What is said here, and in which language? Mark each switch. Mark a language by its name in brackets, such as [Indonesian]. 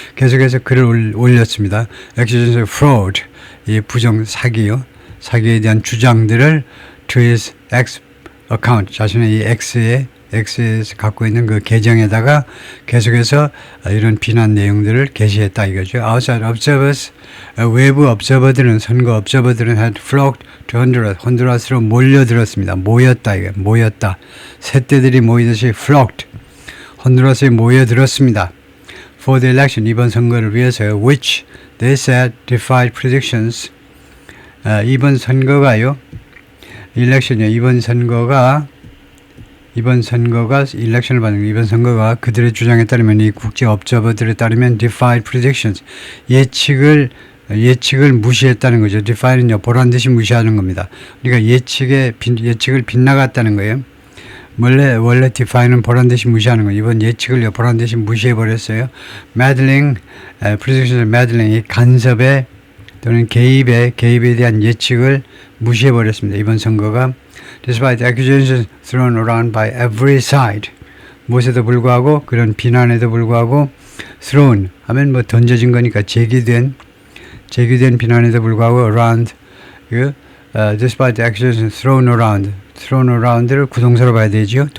[Korean] 계속해서 글을 올렸습니다. [English] Accusations of fraud, [Korean] 이 부정 사기요. 사기에 대한 주장들을 [English] to his X account, [Korean] 자신의 이 X에서 갖고 있는 그 계정에다가 계속해서 이런 비난 내용들을 게시했다 이거죠. [English] Outside observers, 외부 observer들은 선거 observer들은 had flocked to Honduras, [Korean] 혼두라스로 몰려들었습니다. 모였다. 새떼들이 모이듯이 flocked, 혼두라스에 모여들었습니다. [English] For the election, [Korean] 이번 선거를 위해서요. [English] Which they said defied predictions. [Korean] 이번 선거가요. 일렉션이요. 이번 선거가 일렉션을 받는 이번 선거가 그들의 주장에 따르면 이 국제 업저버들에 따르면 [English] defied predictions [Korean] 예측을 무시했다는 거죠. defy는요 보란 듯이 무시하는 겁니다. 그러니까 예측을 빗나갔다는 거예요. 원래 defy는 보란 듯이 무시하는 거예요. 이번 예측을요 보란 듯이 무시해 버렸어요. [English] meddling predictions [Korean] meddling 이 간섭에 또는 개입에 대한 예측을 무시해 버렸습니다. 이번 선거가 [English] Despite accusations thrown around by every side. [Korean] 무엇에도 불구하고 그런 비난에도 불구하고 thrown 하면 뭐 던져진 거니까 제기된 비난에도 불구하고 around [English] despite the accusations thrown around [Korean] 를 구동사로 봐야 되죠.